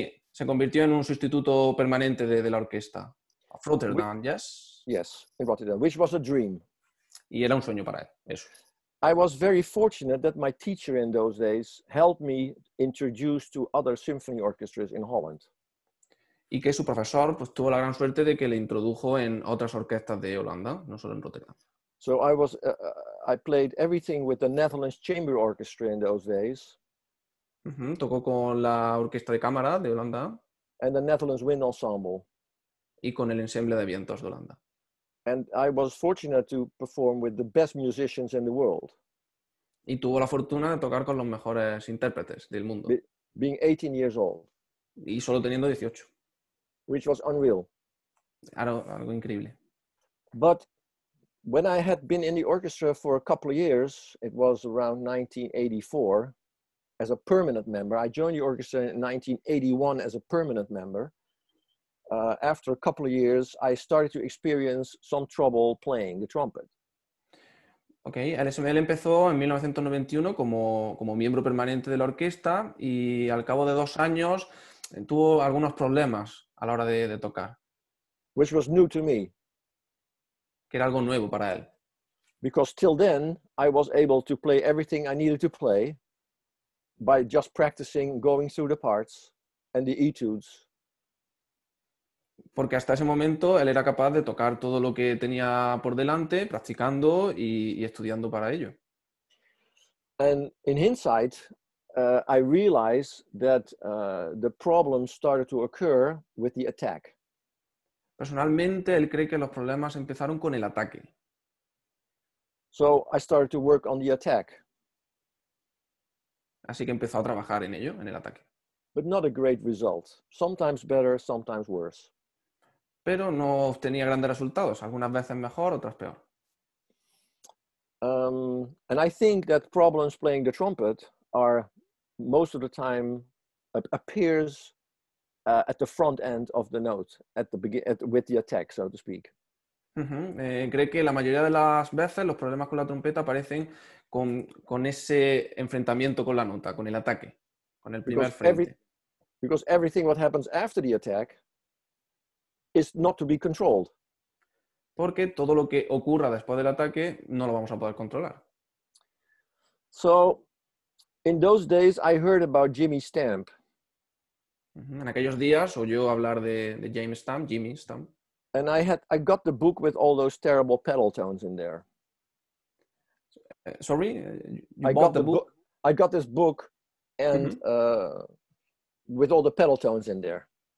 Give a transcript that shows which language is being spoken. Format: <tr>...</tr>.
<es>Se convirtió en un sustituto permanente de la orquesta.</es> <en>Of Rotterdam, yes? Yes, in Rotterdam, which was a dream.</en> <es>Y era un sueño para él, eso.</es> <en>I was very fortunate that my teacher in those days helped me introduce to other symphony orchestras in Holland.</en> <es>Y que su profesor pues, tuvo la gran suerte de que le introdujo en otras orquestas de Holanda, no solo en Rotterdam.</es> <en>So I played everything with the Netherlands Chamber Orchestra in those days.</en> <es>Tocó con la orquesta de cámara de Holanda.</es> <en>And the Netherlands Wind Ensemble.</en> <es>Y con el ensemble de vientos de Holanda.</es> <en>And I was fortunate to perform with the best musicians in the world.</en> <es>Y tuvo la fortuna de tocar con los mejores intérpretes del mundo.</es> <en>Being 18 years old.</en> <es>Y solo teniendo 18.</es> <en>Which was unreal.</en> <es>Algo increíble.</es> <en>But when I had been in the orchestra for a couple of years, it was around 1984, as a permanent member. I joined the orchestra in 1981 as a permanent member. After a couple of years, I started to experience some trouble playing the trumpet.</en> <es>Ok, el SML empezó en 1991 como miembro permanente de la orquesta y al cabo de 2 años tuvo algunos problemas a la hora de tocar,</es> <en>which was new to me</en> <es>que era algo nuevo para él.</es> <en>because till then I was able to play everything I needed to play by just practicing going through the parts and the etudes.</en> <es>Porque hasta ese momento él era capaz de tocar todo lo que tenía por delante, practicando y estudiando para ello.</es> <en>And in hindsight, I realized that the problems started to occur with the attack.</en> <es>Personalmente, él cree que los problemas empezaron con el ataque.</es> <en>So I started to work on the attack,</en> <es>Así que empezó a trabajar en ello, en el ataque.</es> <en>but not a great result. Sometimes better, sometimes worse.</en> <es>Pero no obtenía grandes resultados, algunas veces mejor, otras peor.</es> <en>And I think that problems playing the trumpet are most of the time appears at the front end of the note, with the attack, so to speak.</en> <es>Cree que la mayoría de las veces los problemas con la trompeta aparecen con ese enfrentamiento con la nota, con el ataque, con el primer frente.</es> <en>Because everything what happens after the attack is not to be controlled.</en> <es>Porque todo lo que ocurra después del ataque no lo vamos a poder controlar.</es> <en>So, in those days, I heard about Jimmy Stamp.</en> <es>En aquellos días oyó hablar de James Stamp, Jimmy Stamp.</es> <en>And I got the book with all those terrible pedal tones in there. Sorry, you bought the book? I got this book and with all the pedal tones in there.</en>